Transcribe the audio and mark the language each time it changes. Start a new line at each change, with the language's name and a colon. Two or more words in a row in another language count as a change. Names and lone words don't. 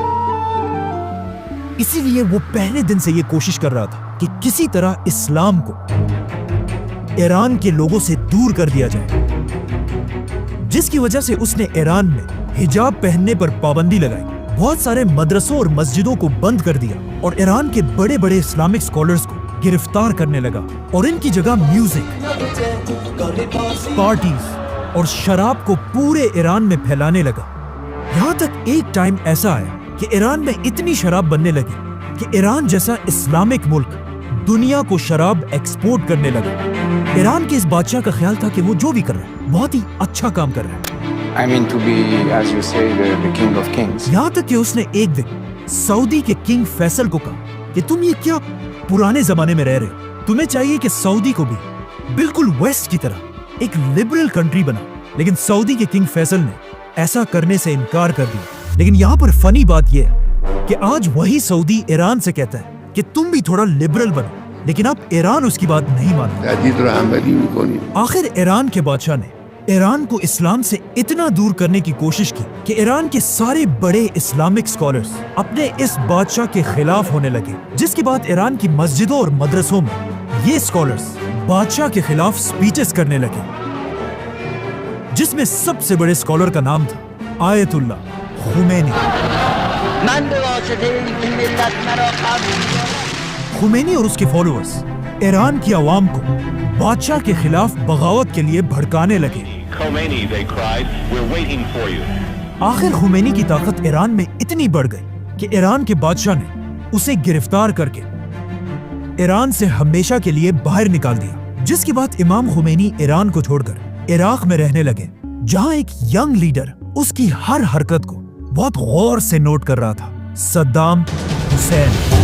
Urdu: اسی لیے وہ پہلے دن سے یہ کوشش کر رہا تھا کہ کسی طرح اسلام کو ایران کے لوگوں سے دور کر دیا جائے، جس کی وجہ سے اس نے ایران میں حجاب پہننے پر پابندی لگائی، بہت سارے مدرسوں اور مسجدوں کو بند کر دیا اور ایران کے بڑے بڑے
English: Islamic scholars
Urdu: کو گرفتار کرنے لگا اور ان کی جگہ میوزک، پارٹیز اور شراب کو پورے ایران میں پھیلانے لگا۔ یہاں تک ایک ٹائم ایسا آیا کہ ایران میں اتنی شراب بننے لگی کہ ایران جیسا اسلامک ملک دنیا کو شراب ایکسپورٹ کرنے لگا۔ ایران کے اس بادشاہ کا خیال تھا کہ وہ جو بھی کر رہا ہے بہت ہی اچھا کام کر رہا ہے۔
English: I mean to be, as you say, the king of kings.
Urdu: یہاں تک کہ اس نے ایک دن سعودی کے کنگ فیصل کو کہا کہ تم یہ کیا پرانے زمانے میں رہ رہے ہو، تمہیں چاہیے کہ سعودی کو بھی بالکل ویسٹ کی طرح ایک
English: liberal country
Urdu: بنا، لیکن سعودی کے کنگ فیصل نے ایسا کرنے سے انکار کر دیا۔ لیکن یہاں پر فنی بات یہ ہے کہ آج وہی سعودی ایران سے کہتا ہے کہ تم بھی تھوڑا لبرل بنو، لیکن اب ایران اس کی بات نہیں مانتا۔
Persian: تهدید رو عملی میکنیم.
Urdu: آخر ایران کے بادشاہ نے ایران کو اسلام سے اتنا دور کرنے کی کوشش کی کہ ایران کے سارے بڑے
English: Islamic scholars
Urdu: اپنے اس بادشاہ کے خلاف ہونے لگے، جس کے بعد ایران کی مسجدوں اور مدرسوں میں یہ اسکالرز بادشاہ کے خلاف سپیچز کرنے لگے، جس میں سب سے بڑے اسکالر کا نام تھا آیت اللہ خمینی۔ خمینی اور اس کے فالوورز ایران کی عوام کو بادشاہ کے خلاف بغاوت کے لیے بھڑکانے لگے۔
English: Khomeini, they cried, we're waiting for you.
Urdu: آخر خمینی کی طاقت ایران میں اتنی بڑھ گئی کہ ایران کے بادشاہ نے اسے گرفتار کر کے ایران سے ہمیشہ کے لیے باہر نکال دیا، جس کے بعد امام خمینی ایران کو چھوڑ کر عراق میں رہنے لگے، جہاں ایک
English: young leader
Urdu: اس کی ہر حرکت کو بہت غور سے نوٹ کر رہا تھا، صدام حسین۔